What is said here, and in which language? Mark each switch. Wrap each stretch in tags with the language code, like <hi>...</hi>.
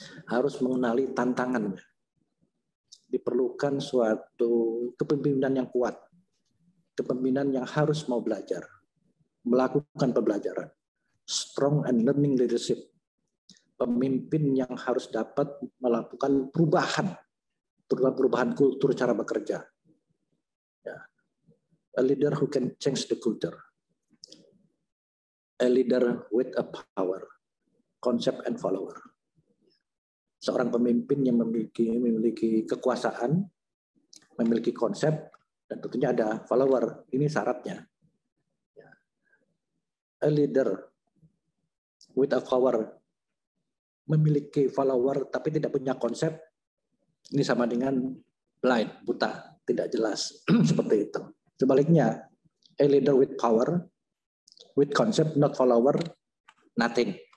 <id>Harus mengenali tantangannya. Diperlukan suatu kepemimpinan yang kuat, kepemimpinan yang harus mau belajar, melakukan pembelajaran,</id> <en>strong and learning leadership,</en> <id>pemimpin yang harus dapat melakukan perubahan kultur cara bekerja. Ya.</id> <en>A leader who can change the culture, a leader with a power, concept and follower.</en> <id>Seorang pemimpin yang memiliki kekuasaan, memiliki konsep, dan tentunya ada follower. Ini syaratnya.</id> <en>A leader with a power,</en> <id>memiliki follower tapi tidak punya konsep, ini sama dengan blind, buta, tidak jelas. Seperti itu. Sebaliknya,</id> <en>a leader with power, with concept, not follower, nothing.</en>